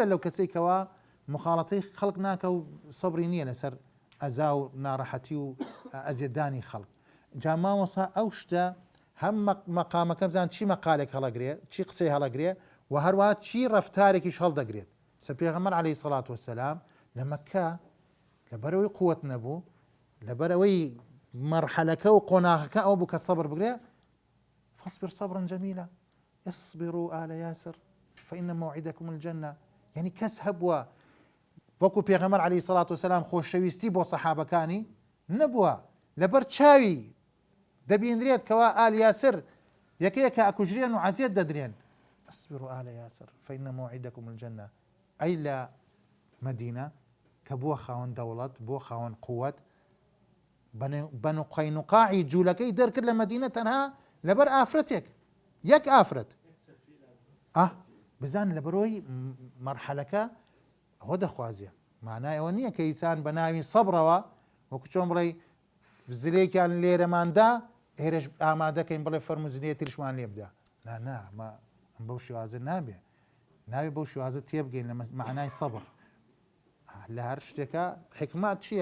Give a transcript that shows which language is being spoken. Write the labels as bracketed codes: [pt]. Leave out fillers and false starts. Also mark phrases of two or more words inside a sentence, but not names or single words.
[ckb] لەو کەسێک کەوا مخاڵەتەی خەڵک ناکە و سەبری نییە لەسەر ئەزا و ناڕەحەتی و ئەزیێتدانی خەڵک جا مامۆسا ئەو شتە هەم مەقامەکە بزان چی مەقالێک هەڵەگرێ چی قسەی هەڵەگرێ و هەروە چی ڕەفتارێکیش هەڵدەگرێت سە پێغەمبەر عەلەیهی سەڵات وەسەلام لە مەککە لەبەرەوەی قووەت نەبوو لەبەرەوەی مەرحەلەکە و قۆناغەکە ئەو بوو کە سەبر بگرێ [ar] فاصبر صبرا جميلا اصبروا آل ياسر فإن موعدكم الجنة يعني کەس [ckb] هەبووە وەکو پێغەمبەر عەلەیهی سەڵات وسەلام خۆشەویستی بۆ سەحابەکانی نەبووە لەبەر چاوی دەبیندرێت کەوا ئال یاسر یەکەیەکە ئەکوژرێن و عەزیەت دەدرێن [ar] اصبروا آل ياسر فإن موعدكم الجنة [ckb] ئەی لە مەدینە کە بووە خاوەن دەوڵەت بۆ خاوەن قووەت بەنو قەینوقاعی جوولەکەی دەرکرد لە مەدینە تەنها لەبەر ئافرەتێک یەک ئافرەت بزان لە بەرۆی مەرحەلەکە ئەوە دەخوازیە معنای ئەوە نییە کە ئینسان بە ناوی سەبرەوە وەکو چۆن بڵێ زلێکیان لێرەماندا هێرش ئامادەکەین بڵێ فەرمو زلێ تریشمان لێ بدە نا ئەم بەو شێوازە نابێ ناوی بەو شێوازە تێبگەین لە معنای سەبر لە هەر شتێکە حکمت چییە؟